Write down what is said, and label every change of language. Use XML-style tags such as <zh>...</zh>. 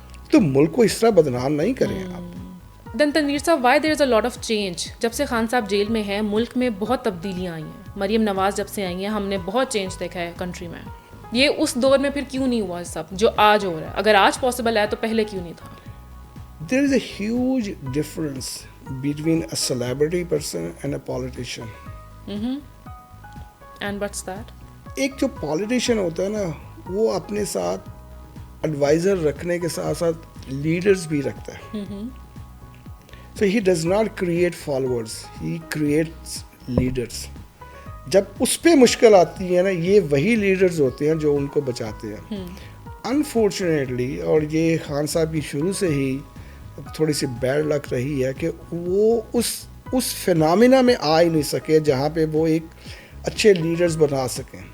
<ur>تو ملک کو اس طرح بدنام نہیں کریں آپ. دین تنویر صاحب،</ur> <en>Why there is a lot of change?</en> <ur>جب سے خان صاحب جیل میں ہیں ملک میں بہت تبدیلیاں آئی ہیں. مریم نواز جب سے آئی ہیں ہم نے بہت چینج دیکھا ہے کنٹری میں. یہ اس دور میں پھر کیوں نہیں ہوا سب جو آج ہو رہا ہے؟ اگر آج پاسبل ہے تو پہلے کیوں نہیں تھا؟</ur> <en>There is a huge difference between a celebrity person and a politician. And what's that?</en> <ur>ایک جو پالیٹیشین ہوتا ہے نا وہ اپنے ساتھ ایڈوائزر رکھنے کے ساتھ ساتھ لیڈرز بھی رکھتا ہے.</ur> <en>So he does not create followers, he creates leaders.</en> <ur>جب اس پہ مشکل آتی ہے نا یہ وہی لیڈرز ہوتے ہیں جو ان کو بچاتے ہیں. انفارچونیٹلی، اور یہ خان صاحب کی شروع سے ہی تھوڑی سی بیڈ لک رہی ہے کہ وہ اس فینامینا میں آ ہی نہیں سکے جہاں پہ وہ ایک اچھے لیڈرز بنا سکیں.</ur>